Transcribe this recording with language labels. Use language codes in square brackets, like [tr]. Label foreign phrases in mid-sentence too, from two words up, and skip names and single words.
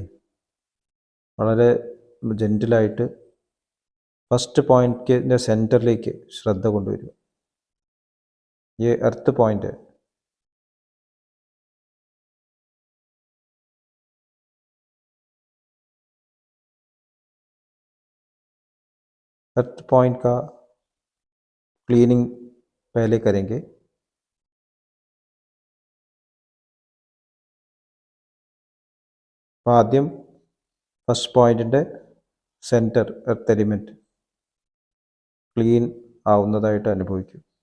[ml] വളരെ ജെന്റിലായിട്ട് [en] first point [ml] സെൻറ്ററിലേക്ക് ശ്രദ്ധ കൊണ്ടുവരിക। [hi] ये [en] earth point [hi] है। [en] earth point [hi] का क्लीनिंग पहले करेंगे। [ml] ആദ്യം ഫസ്റ്റ് പോയിന്റിൻ്റെ [en] center earth element clean [ml] ആവുന്നതായിട്ട് അനുഭവിക്കും।